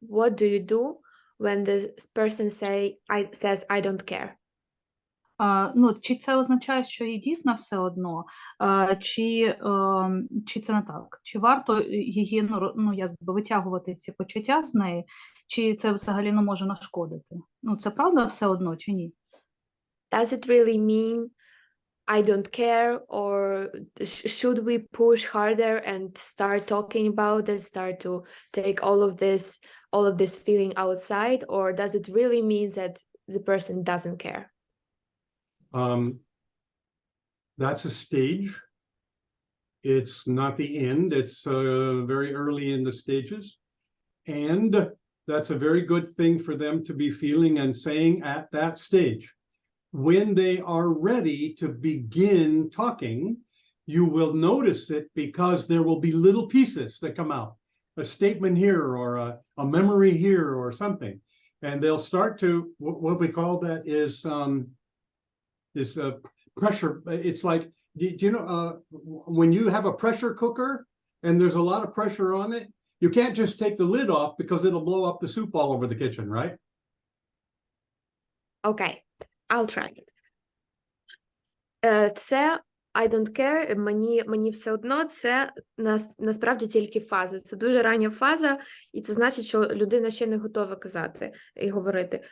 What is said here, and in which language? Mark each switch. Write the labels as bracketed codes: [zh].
[en] What do you do when the person says I don't care? [uk] Ну, чи це означає, що їй дійсно все одно, чи це не так? Чи варто її, ну, якби витягувати ці почуття з неї, чи це взагалі не може нашкодити? Ну, це правда все одно, чи ні? [en] Does it really mean I don't care, or should we push harder and start talking about it, start to take all of this feeling outside, or does it really mean that the person doesn't care? That's a stage. It's not the end. It's very early in the stages. And that's a very good thing for them to be feeling and saying at that stage. When they are ready to begin talking, you will notice it because there will be little pieces that come out. A statement here or a memory here or something. And they'll start to, what we call that is pressure. It's like, do you know, when you have a pressure cooker and there's a lot of pressure on it, you can't just take the lid off because it'll blow up the soup all over the kitchen, right? Okay, I'll try it. [uk] Це [en] I don't care, [uk] мені все одно, це насправді тільки фаза. Це дуже рання фаза, і це значить, що людина ще не готова казати і говорити.